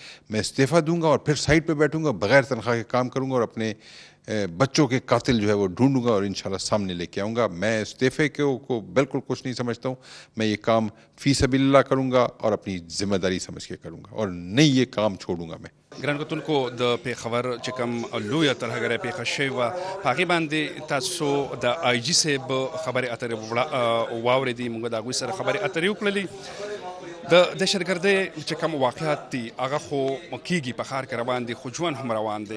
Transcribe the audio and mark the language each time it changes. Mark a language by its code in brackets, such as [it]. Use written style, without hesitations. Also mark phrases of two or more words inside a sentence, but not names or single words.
[ur] میں استعفیٰ دوں گا اور پھر سائٹ پہ بیٹھوں گا, بغیر تنخواہ کے کام کروں گا اور اپنے بچوں کے قاتل جو ہے وہ ڈھونڈوں گا اور [ar] انشاءاللہ [ur] سامنے لے کے آؤں گا. میں استعفے کو بالکل کچھ نہیں سمجھتا ہوں. میں یہ کام [ar] فی سبیل اللہ [ur] کروں گا اور اپنی ذمہ داری سمجھ کے کروں گا, اور نہیں یہ کام چھوڑوں گا میں. [ps] ګران کتونکو د پیښور چې کوم لویه ترهګرۍ پیښه شوې وه په هغې باندې تاسو د آی جي صاحب خبرې اترې واورېدې. موږ د هغوی سره خبرې اترې وکړلې. د دهشتګردۍ چې کوم واقعات دي هغه خو کېږي په ښار کې روان دي، خو ژوند هم روان دی.